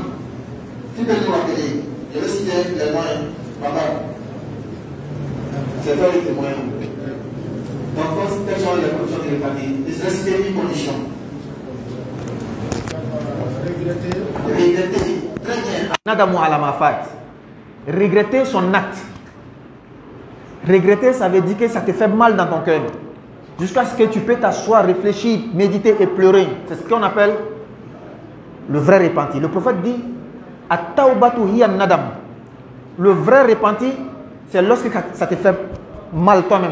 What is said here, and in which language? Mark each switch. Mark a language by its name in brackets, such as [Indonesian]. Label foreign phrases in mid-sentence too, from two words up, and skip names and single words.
[French] Tu peux nous rappeler. Je vais citer les moyens. Papa. C'est toi les moyens. Donc, quelles sont les conditions du repentir? Je vais citer une condition. Regretter. Très bien. [Arabic] ندم على ما فات. [French] Regretter son acte. Regretter, ça veut dire que ça te fait mal dans ton cœur. Jusqu'à ce que tu peux t'asseoir, réfléchir, méditer et pleurer. C'est ce qu'on appelle le vrai repentir. Le prophète dit [Arabic] التوبة هي ندم. [French] Le vrai repentir, c'est lorsque ça te fait mal toi-même.